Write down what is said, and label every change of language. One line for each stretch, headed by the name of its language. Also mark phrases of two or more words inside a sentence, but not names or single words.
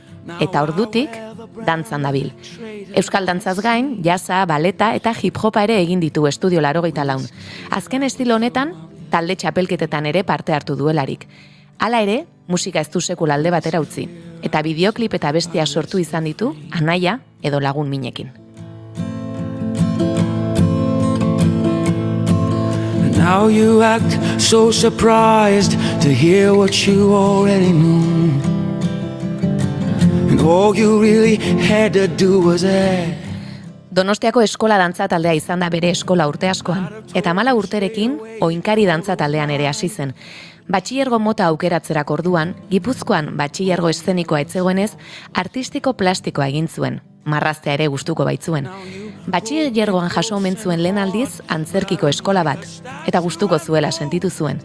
Basque: Eta ordutik, dantzan dabil. Euskal dantzaz gain, jazza, baleta eta hip-hopa ere egin ditu Estudio 84. Azken estilo honetan, talde txapelketetan ere parte hartu duelarik. Hala ere, musika ez du sekula alde batera utzi. Eta bideoklip eta bestia sortu izan ditu, anaia edo lagun minekin.
English: Now you act so surprised to hear what you already knew. And all you really had to do was ask.
Basque: Donostiako eskola dantza taldea izan da bere eskola urte askoan, eta 14 urterekin oinkari dantza taldean ere hasi zen. Batxilergo mota aukeratzerak orduan, Gipuzkoan batxilergo eszenikoa etzegoenez, artistiko plastikoa egin zuen. Marraztea ere gustuko baitzuen. Batxilergoan jaso omen zuen lehen aldiz antzerkiko eskola bat, eta gustuko zuela sentitu zuen.